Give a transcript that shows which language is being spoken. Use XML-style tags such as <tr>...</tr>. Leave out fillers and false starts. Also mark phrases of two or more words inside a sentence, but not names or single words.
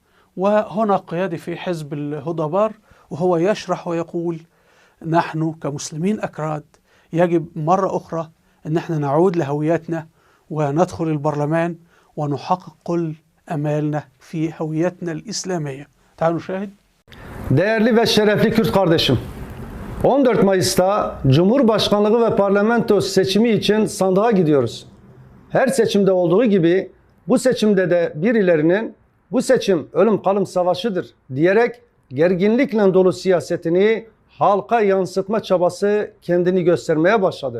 <ar>وهنا قيادي في حزب الهدى بار وهو يشرح ويقول نحن كمسلمين أكراد يجب مرة أخرى أن احنا نعود لهويتنا وندخل البرلمان ونحقق كل أمالنا في هويتنا الإسلامية. تعالوا نشاهد.</ar> <tr>Değerli ve şerefli Kürt kardeşim, 14 Mayıs'ta Cumhurbaşkanlığı ve parlamento seçimi için sandığa gidiyoruz. Her seçimde olduğu gibi bu seçimde de birilerinin bu seçim ölüm kalım savaşıdır diyerek gerginlikle dolu siyasetini halka yansıtma çabası kendini göstermeye başladı.</tr>